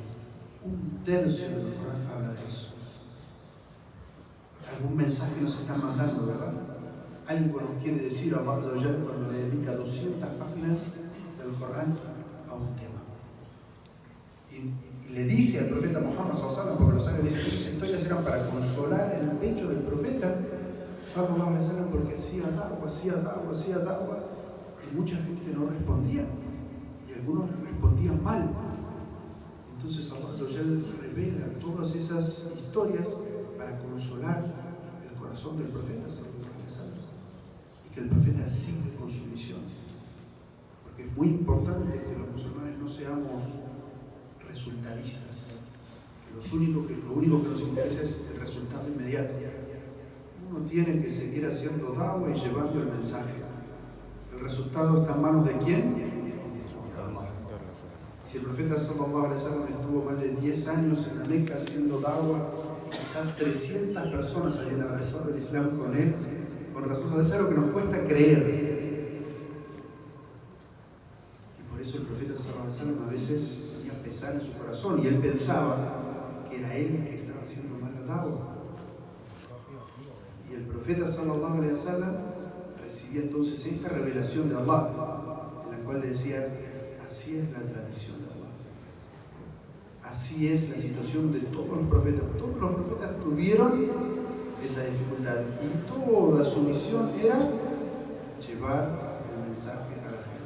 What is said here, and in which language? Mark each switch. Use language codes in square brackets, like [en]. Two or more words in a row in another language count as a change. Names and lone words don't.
[es] Un tercio del Corán habla de eso. Algún mensaje nos están mandando, ¿verdad? Algo nos quiere decir a Allah cuando le dedica 200 páginas del Corán a un tema. Y le dice al profeta Muhammad [ar] صلى الله عليه وسلم, [es] porque los sabios dicen que esas historias eran para consolar el pecho del profeta [ar] صلى الله عليه وسلم, [es] porque hacía da'wah, y mucha gente no respondía, y algunos respondían mal. Entonces [ar] الله عز وجل [es] revela todas esas historias para consolar el corazón del profeta [ar] صلى الله عليه وسلم, [es] y que el profeta siga con su misión. Porque es muy importante que los musulmanes no seamos resultadistas, que lo único que nos interesa es el resultado inmediato. Uno tiene que seguir haciendo da'wah y llevando el mensaje. ¿El resultado está en manos de quién? Si el profeta [ar] صلى الله عليه وسلم [es] estuvo más de 10 años en la Meca haciendo da'wah, quizás 300 personas habían abrazado el Islam con él, con razón de ser lo que nos cuesta creer. Y por eso el profeta [ar] صلى الله عليه وسلم [es] a veces tenía pesar en su corazón y él pensaba que era él que estaba haciendo mal la da'wah. Y el profeta [ar] صلى الله عليه وسلم [es] recibía entonces esta revelación de Allah, en la cual le decía: así es la tradición de Allah, así es la situación de todos los profetas. Todos los profetas tuvieron esa dificultad y toda su misión era llevar el mensaje a la gente.